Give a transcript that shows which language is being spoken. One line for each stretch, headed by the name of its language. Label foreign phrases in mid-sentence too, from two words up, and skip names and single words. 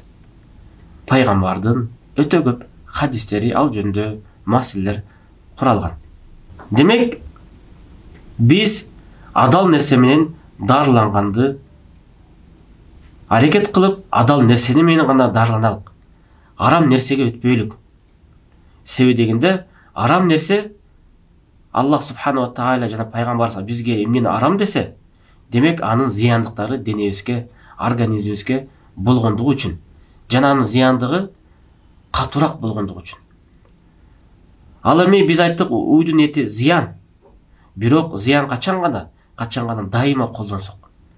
Kyrgyz: Пайгамбардын өтө көп хадистери ал жөнүндө маселелер куралган. Демек, биз адал нерсе менен дарыланганды аракет кылып, адал нерсени менен гана дарыланалык. Арам нерсеге өтпөйлүк. Себеби дегенде, арам нерсе Аллах
Arabic: سبحانه وتعالى
Kyrgyz: жана пайгамбарыбыз бизге эмнени арам десе, демек анын зыяндыктары денебизге, организмибизге болгондугу үчүн, жана анын зыяндыгы катуураак болгондугу үчүн. Ал эми биз айттык, уйдун эти зыян. Бирок зыян качан гана дайыма колдонсок.